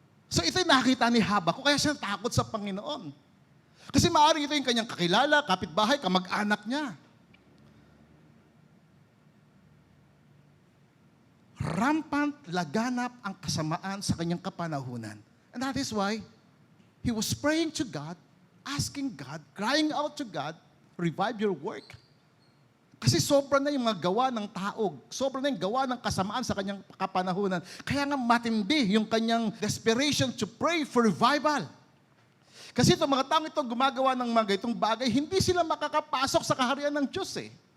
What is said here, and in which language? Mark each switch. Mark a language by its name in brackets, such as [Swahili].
[Filipino] So ito'y nakita ni Habakuk, kaya siya takot sa Panginoon. Kasi maaaring ito yung kanyang kakilala, kapitbahay, kamag-anak niya. Rampant, laganap ang kasamaan sa kanyang kapanahunan. [English] And that is why he was praying to God, asking God, crying out to God, revive your work. [Filipino] Kasi sobra na yung mga gawa ng tao, sobra na yung gawa ng kasamaan sa kanyang kapanahunan. Kaya nga matindi yung kanyang [English] desperation to pray for revival. [Filipino] Kasi itong mga taong ito gumagawa ng mga itong bagay, hindi sila makakapasok sa kaharian ng Diyos eh.